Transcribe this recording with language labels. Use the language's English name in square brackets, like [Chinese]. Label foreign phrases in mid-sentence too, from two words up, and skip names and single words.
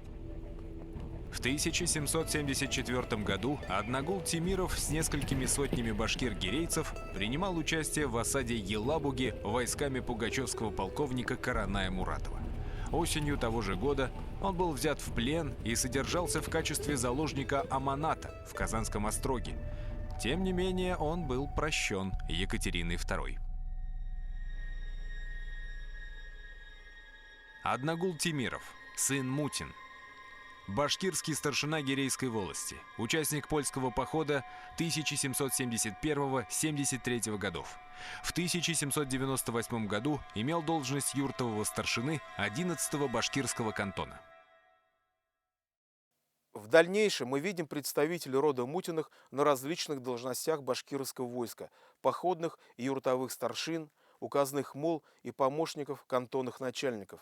[Russian] В 1774 году Аднагул Тимиров с несколькими сотнями башкир-гирейцев принимал участие в осаде Елабуги войсками пугачевского полковника Караная Муратова. Осенью того же года он был взят в плен и содержался в качестве заложника Аманата в Казанском остроге. Тем не менее, он был прощен Екатериной II. Аднагул Тимиров, сын Мутин. Башкирский старшина Гирейской волости, участник польского похода 1771-73 годов. В 1798 году имел должность юртового старшины 11-го башкирского кантона. В дальнейшем мы видим представителей рода Мутиных на различных должностях башкирского войска, походных и юртовых старшин, указных мул и помощников кантонных начальников.